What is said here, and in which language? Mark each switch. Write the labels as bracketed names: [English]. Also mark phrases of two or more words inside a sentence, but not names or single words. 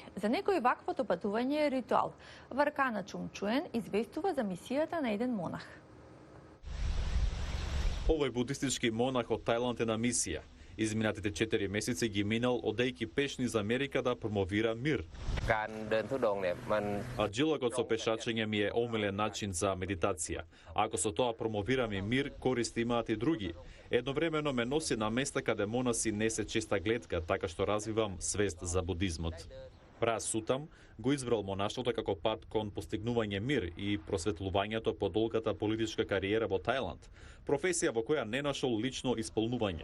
[Macedonian] За некој ваквото патување е ритуал. Варкана Чумчуен известува за мисијата на еден монах. Овој будистички монах од Тајланд е на мисија. Изминатите 4 месеци ги минал одејќи пешни за Америка да промовира мир. [Thai] การเดินธุดงค์เนี่ยมัน [Macedonian] А джилогот со пешачење ми е омилен начин за медитација. Ако со тоа промовираме мир, користи имаат и други. Едновремено ме носи на места каде монаси не се честа гледка, така што развивам свест за будизмот. Пра Сутам го избрал монаштвото како пат кон постигнување мир и просветлувањето по долгата политичка кариера во Тајланд, професија во која не нашол лично исполнување.